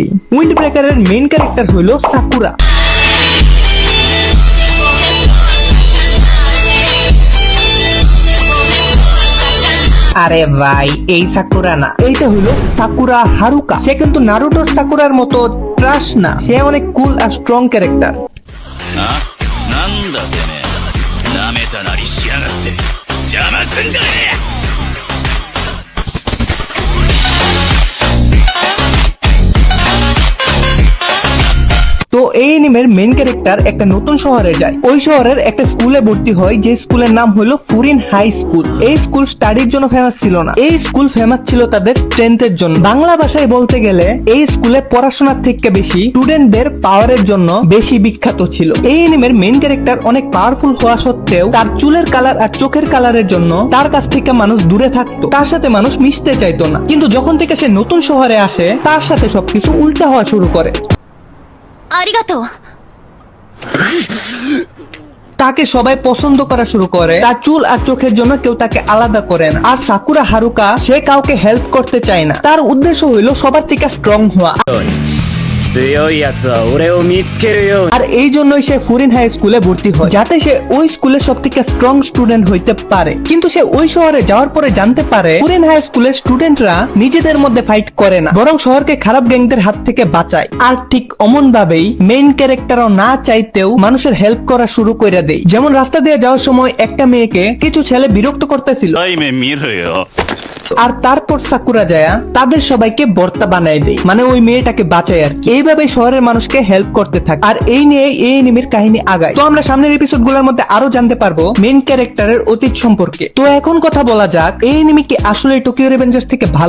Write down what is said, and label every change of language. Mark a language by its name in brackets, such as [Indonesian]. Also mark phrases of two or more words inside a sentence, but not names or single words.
[Bangla] উইন্ড ব্রেকারের [English] main character [Bangla] হলো সাকুরা। আরে ভাই, এই সাকুরা না, এইটা হলো সাকুরা হারুকা। সে কিন্তু নারুটোর সাকুরার মতো ট্রাশ না, সে অনেক কুল আর [English] strong character. [Japanese] なんだてめえ、なめたなりしやがって邪魔すんじゃねえ。 [Bangla] তো এই এনিমের [English] main character [Bangla] একটা নতুন শহরে যায়। ওই শহরের একটা স্কুলে ভর্তি হয়, যে স্কুলের নাম হলো ফুরিন হাই স্কুল। এই স্কুল স্টাডির জন্য ফেমাস ছিল না, এই স্কুল ফেমাস ছিল তাদের স্ট্রেংথের জন্য। বাংলা ভাষায় বলতে গেলে এই স্কুলে পড়াশোনার থেকে বেশি স্টুডেন্টদের পাওয়ারের জন্য বেশি বিখ্যাত ছিল। এই এনিমের [English] main character [Bangla] অনেক পাওয়ারফুল হওয়া সত্ত্বেও তার চুলের কালার আর চোখের কালারের জন্য তার কাছ থেকে মানুষ দূরে থাকতো, তার সাথে মানুষ মিশতে চাইতো না। কিন্তু যখন থেকে সে নতুন শহরে আসে, তার সাথে সবকিছু উল্টা হওয়া শুরু করে। [Japanese] ありがとう。 [Bangla] তাকে সবাই পছন্দ করা শুরু করে, তার চুল আর চোখের জন্য কেউ তাকে আলাদা করে না। আর সাকুরা হারুকা সে কাউকে হেল্প করতে চায় না, তার উদ্দেশ্য হইলো সবার থেকে স্ট্রং হওয়া। [Japanese] 強いやつは俺を見つけるように。 [Bangla] আর এই জন্যই সে ফুরিন হাই স্কুলে ভর্তি হয়, যাতে সে ওই স্কুলের সব থেকে [English] strong student [Bangla] হইতে পারে। কিন্তু সে ওই শহরে যাওয়ার পরে জানতে পারে ফুরিন হাই স্কুলের স্টুডেন্টরা নিজেদের মধ্যে ফাইট করে না, বরং শহরকে খারাপ গ্যাংদের হাত থেকে বাঁচায়। আর ঠিক অমন ভাবেই মেইন ক্যারেক্টারও না চাইতেও মানুষের হেল্প করা শুরু করে দেয়। যেমন রাস্তা দিয়ে যাওয়ার সময় একটা মেয়েকে কিছু ছেলে বিরক্ত করতেছিল, [Japanese] 対面見ろよ。 [Bangla] আর তারপর সাকুরা যায়া তাদের সবাইকে বর্তা বানায় দেয়, মানে ওই মেয়েটাকে বাঁচায় আর কি। এইভাবে শহরের মানুষকে হেল্প করতে থাকে। আর এই নিয়ে এই এনিমির কাহিনী আগায়। তো আমরা সামনের এপিসোড গুলোর মধ্যে আরো জানতে পারবো [English] main character's [Bangla] অতীত সম্পর্কে। তো এখন কথা বলা যাক, এই এনিমি কি আসলে টোকিও রিভেঞ্জার্স থেকে ভালো?